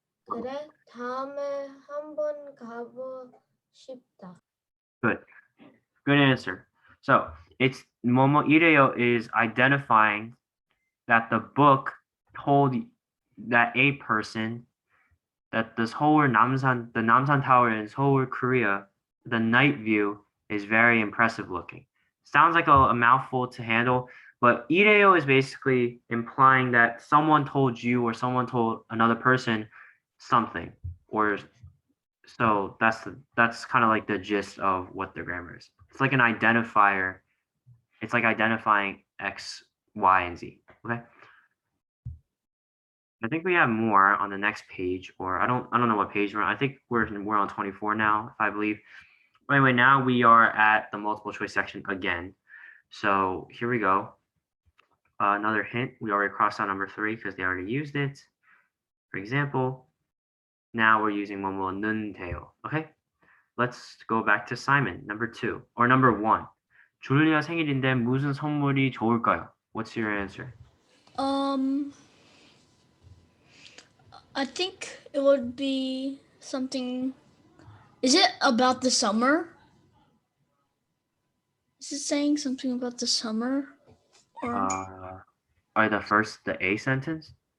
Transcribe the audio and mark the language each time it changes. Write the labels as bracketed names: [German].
[Korean] 그래, 다음에 한번 가고 싶다. [English] Good. Good answer. So it's Momo Ireo is identifying that the book told that a person that this whole the Namsan Tower in Seoul, Korea, the night view is very impressive looking. Sounds like a mouthful to handle, but Ireo is basically implying that someone told you or someone told another person something, or so that's kind of like the gist of what the grammar is. It's like an identifier. It's like identifying X, Y, and Z. Okay. I think we have more on the next page, or I don't know what page we're on. I think we're on 24 now, if I believe. Anyway, now we are at the multiple choice section again. So here we go. Another hint, we already crossed out number 3 because they already used it. For example, now we're using [Korean] 뭐뭐는 돼요. [English] Okay, let's go back to Simon, number 2, or number 1. [Korean] 줄리아 생일인데 무슨 선물이 좋을까요? [English] What's your answer? I think it would be something. Is it about the summer? Is it saying something about the summer? Or The A sentence?